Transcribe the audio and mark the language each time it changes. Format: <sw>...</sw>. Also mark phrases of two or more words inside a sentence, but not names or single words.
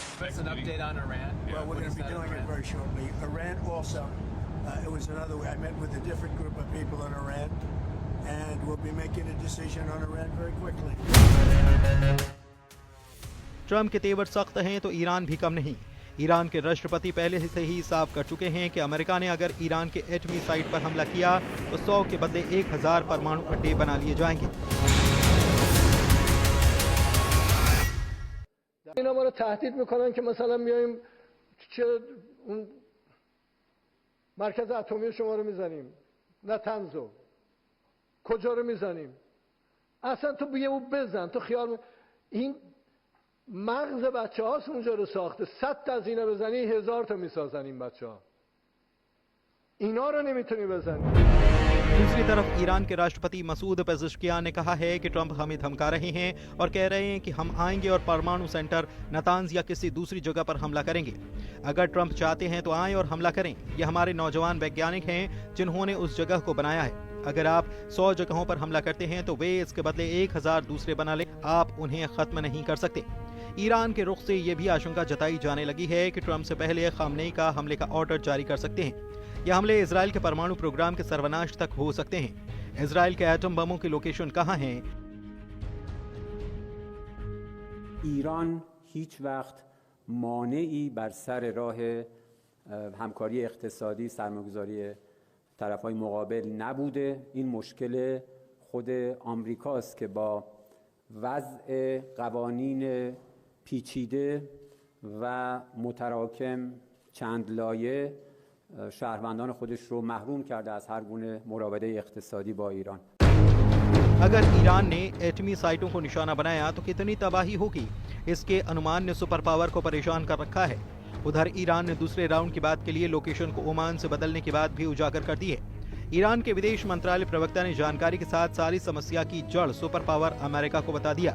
<hi>ट्रंप के तेवर सख्त हैं तो ईरान भी कम नहीं। ईरान के राष्ट्रपति पहले से ही साफ कर चुके हैं कि अमेरिका ने अगर ईरान के एटमी साइट पर हमला किया तो 100 के बदले 1000 परमाणु अड्डे बना लिए जाएंगे।</hi> <fa>اینا ما رو تهدید میکنن که مثلا میایم چه اون مرکز اتمی شما رو میزنیم، نتنزو کجا رو میزنیم، اصلا تو بیا بزن تو خیال این مغز بچه هاست اونجا رو ساخته. 100 تا از اینا بزنی 1000 تا میسازن این بچه ها. اینا رو نمیتونی بزنی.</fa> <hi>दूसरी तरफ ईरान के राष्ट्रपति मसूद पेज़ेश्कियान ने कहा है कि ट्रंप हमें धमका रहे हैं और कह रहे हैं कि हम आएंगे और परमाणु सेंटर नतांज या किसी दूसरी जगह पर हमला करेंगे। अगर ट्रंप चाहते हैं तो आएं और हमला करें। ये हमारे नौजवान वैज्ञानिक हैं जिन्होंने उस जगह को बनाया है। अगर आप 100 जगहों पर हमला करते हैं तो वे इसके बदले 1000 दूसरे बना ले, आप उन्हें खत्म नहीं कर सकते। ईरान के रुख से ये भी आशंका जताई जाने लगी है कि ट्रंप से पहले खामनेई का हमले का ऑर्डर जारी कर सकते हैं। यह हमले इजराइल के परमाणु प्रोग्राम के सर्वनाश तक हो सकते हैं। इजराइल के एटम बमों की लोकेशन कहां है?</hi> <fa>ایران هیچ وقت مانعی بر سر راه همکاری اقتصادی سرمایه‌گذاری طرف‌های مقابل نبوده. این مشکل خود آمریکاست که با وضع قوانین پیچیده و متراکم چند لایه شهروندان خودش رو محروم کرده از هر گونه مراوده اقتصادی با ایران.</fa> <hi>अगर ईरान ने एटमी साइटों को निशाना बनाया तो कितनी तबाही होगी, इसके अनुमान ने</hi> <en>super power</en> <hi>को परेशान कर रखा है। उधर ईरान ने दूसरे राउंड की बात के लिए लोकेशन को ओमान से बदलने की बात भी उजागर कर दी है। ईरान के विदेश मंत्रालय प्रवक्ता ने जानकारी के साथ सारी समस्या की जड़</hi> <en>super power</en> <hi>अमेरिका को बता दिया।</hi>